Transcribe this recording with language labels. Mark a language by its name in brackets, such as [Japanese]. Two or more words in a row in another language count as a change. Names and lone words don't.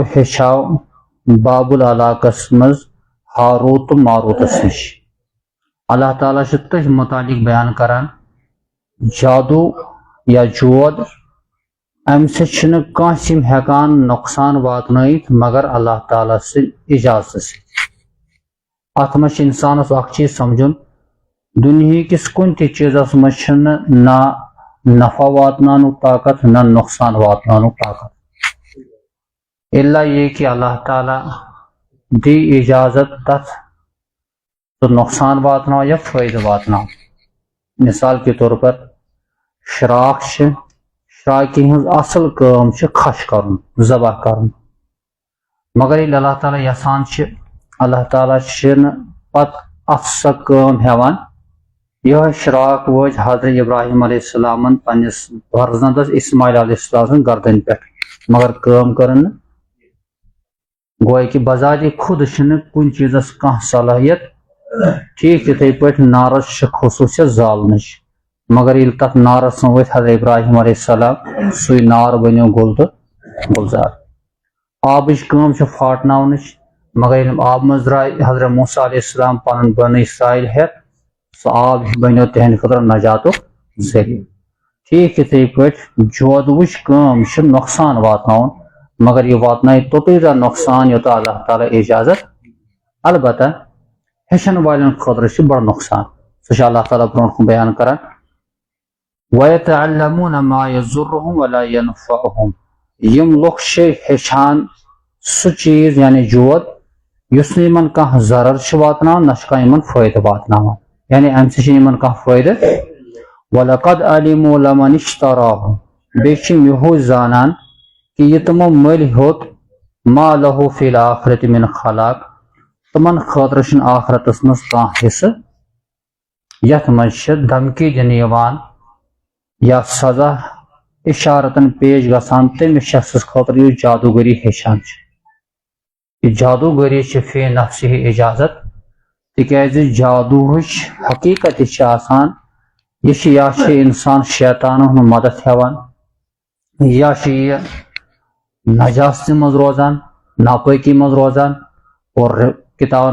[Kashmiri] ہیٚچھاو بابل علاقس منٛز ہاروت تہٕ ماروتس نِش اللہ تعالیٰ چھُ تٔتھۍ متعلق بیان کران جادوٗ یا جود امہِ سۭتۍ چھُنہٕ کٲنٛسہِ یِم ہٮ۪کان نۄقصان واتنٲیِتھ مگر اللہ تعالیٰ سٕنٛدِ اجازتہٕ سۭتۍ اتھ منٛز چھُ انسانس اکھ چیٖز سمجھُن دُنہِکِس کُنہِ تہِ چیٖزس منٛز چھُنہٕ نہ نفع واتناونُک طاقت نہ نۄقصان واتناونُک طاقت [Urdu] الا یہ کہ [Kashmiri] اللہ تعالیٰ دی اجازت تتھ تو نۄقصان واتناو یا فٲیدٕ واتناو مثال [Urdu] کے طور پر [Kashmiri] شراک چھِ شراکہِ ہٕنٛز اصل کٲم چھِ کھش کرُن ذبح کرُن مگر ییٚلہِ اللہ تعالیٰ یژھان چھِ اللہ تعالیٰ چھِنہٕ پتہٕ اتھ سۄ کٲم ہٮ۪وان یِہوے شراک وٲج حضرت ابراہیم علیہ السلامن پننِس فرزندس اسماعیل علیہ السلام سٕنٛدِ گردنہِ پٮ۪ٹھ مگر کٲم کٔرٕن نہٕ گویا کہ بذاتِ خود چھِنہٕ کُنہِ چیٖزس کانٛہہ صلٲحیت ٹھیٖک تِتھٕے پٲٹھۍ نارس چھِ خصوٗصیت زالنٕچ مگر ییٚلہِ تتھ نارس منٛز ؤتھۍ حضرت ابراہیم علیہ السلام سُے نار بنیو گُل تہٕ گُلزار آبٕچ کٲم چھِ پھاٹناونٕچ مگر ییٚلہِ آبہٕ منٛز درٛاے حضرت موسیٰ علیہ السلام پنُن بنی اسرائیل ہٮ۪تھ سُہ آب بنیو تِہنٛدِ خٲطرٕ نجاتُک ذٔریعہٕ ٹھیٖک یِتھٕے پٲٹھۍ جودوٕچ کٲم چھِ نۄقصان واتناوُن مگر یہِ واتنایہِ توٚتُے تام نۄقصان یوٚتام اللہ تعالیٰ اجازت البتہ ہیٚچھن والٮ۪ن خٲطرٕ چھُ بڑٕ نۄقصان سُہ چھُ اللہ تعالیٰ برونٛٹھ کُن بیان کران [Arabic] وَيَتَعَلَّمُونَ مَا يَضُرُّهُمْ وَلَا يَنفَعُهُمْ [Kashmiri] یِم لُکھ چھِ ہیٚچھان سُہ چیٖز یعنی جود یُس نہٕ یِمن کانٛہہ ضرر چھُ واتناوان نہ چھُ کانٛہہ یِمن فٲیدٕ واتناوان یعنی امہِ سۭتۍ چھُنہٕ یِمن کانٛہہ فٲیدٕ [Arabic] وَلَقَدْ عَلِمُوا لَمَنِ اشْتَرَاهُ [Kashmiri] بیٚیہِ چھِ یِہُے زانان کہ یہِ تِمو مٔلۍ ہیوٚت [Arabic] مَا لَهُ فِي الْآخِرَةِ مِنْ خَلَاق [Kashmiri] تِمن خٲطرٕ چھُنہٕ آخرتس منٛز کانٛہہ حصہٕ یتھ منٛز چھِ دھمکی دِنہٕ یِوان یا سزا اِشارتن پیش گژھان تٔمِس شخصس خٲطرٕ یُس جادوٗگٔری ہیٚچھان چھُ یہِ جادوٗگٔری چھِ [Arabic] فی نفسہِ [Kashmiri] اجازت تِکیازِ جادوٗہٕچ حقیٖقت یہِ چھِ آسان یہِ چھِ یا چھِ انسان شیطانن ہُنٛد مدد ہٮ۪وان یا چھِ یہِ نجاستہِ منٛز روزان ناپٲکی منٛز روزان اور کتابن